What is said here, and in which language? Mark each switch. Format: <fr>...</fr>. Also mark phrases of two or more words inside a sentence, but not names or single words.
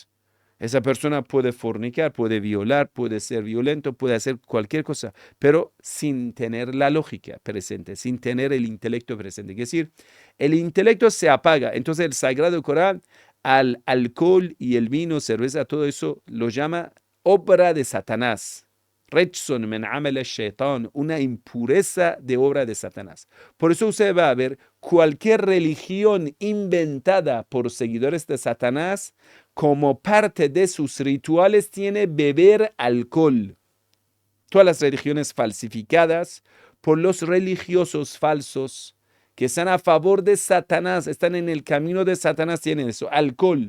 <es>Esa persona puede fornicar, puede violar, puede ser violento, puede hacer cualquier cosa, pero sin tener la lógica presente, sin tener el intelecto presente. Es decir, el intelecto se apaga. Entonces el Sagrado Corán al alcohol y el vino, cerveza, todo eso lo llama obra de Satanás.</es> <ar>رجس من عمل الشيطان,</ar> <es>una impureza de obra de Satanás. Por eso usted va a ver cualquier religión inventada por seguidores de Satanás, como parte de sus rituales tiene beber alcohol. Todas las religiones falsificadas por los religiosos falsos que están a favor de Satanás, están en el camino de Satanás, tienen eso, alcohol.</es>